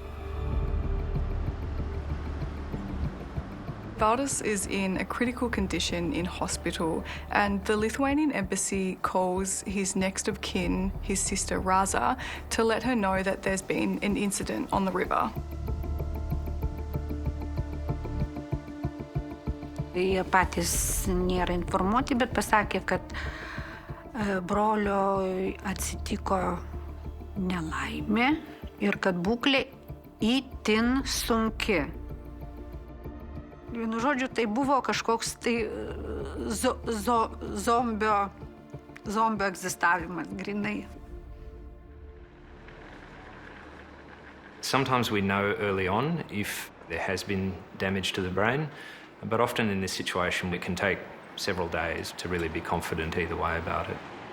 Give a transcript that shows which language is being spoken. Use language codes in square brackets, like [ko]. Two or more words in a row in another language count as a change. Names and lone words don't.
[en] Valdis is in a critical condition in hospital, and the Lithuanian embassy calls his next of kin, his sister Raza, to let her know that there's been an incident on the river. [lt] Jie patys nėra informuoti, bet pasakė, kad brolio atsitiko nelaimė ir kad būklė itin sunki. Vienu žodžiu, tai buvo kažkoks tai zombio egzistavimas, grinai. [en] Sometimes we know early on if there has been damage to the brain, but often in this situation it can take several days to really be confident either way about it.